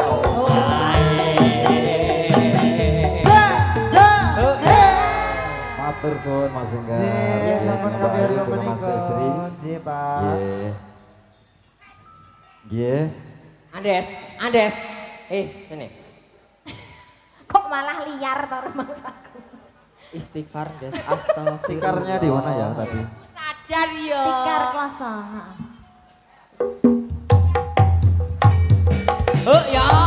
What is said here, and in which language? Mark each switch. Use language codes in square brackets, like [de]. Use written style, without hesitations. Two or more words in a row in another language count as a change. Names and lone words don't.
[jv] Matur suwun Mas Enggar. Ya sampun kabar Mas sampun Febri. Nggih, Pak. Nggih. Nggih. [id] Andes. Sini. Kok malah liar to rumahku. Istighfar, Des. Astagfirullah. Tikarnya di mana ya tadi? [jv] Sadar yo. Tikar kloso. Ya.